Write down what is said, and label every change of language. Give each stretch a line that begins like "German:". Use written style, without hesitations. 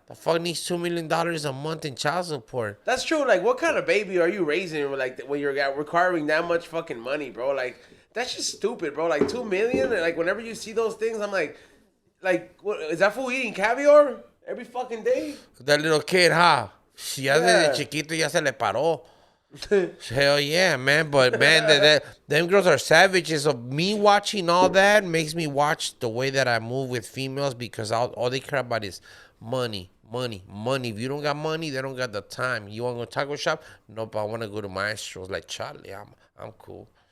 English: The fuck needs $2 million a month in child support. That's true. Like, what kind of baby are you raising? Like, when you're requiring that much fucking money, bro? Like, that's just stupid, bro. Like, $2 million. Like, whenever you see those things, I'm like, what is that fool eating caviar every fucking day? That little kid, huh?
Spanish: Ya desde chiquito ya se le paró.
English: Hell yeah, man. But man, them girls are savages. So me watching all that makes me watch the way that I move with females, because all they care about is money. If you don't got money, they don't got the time. You want to go taco shop? Nope, I want to go to Maestro's. Like, Charlie, I'm cool.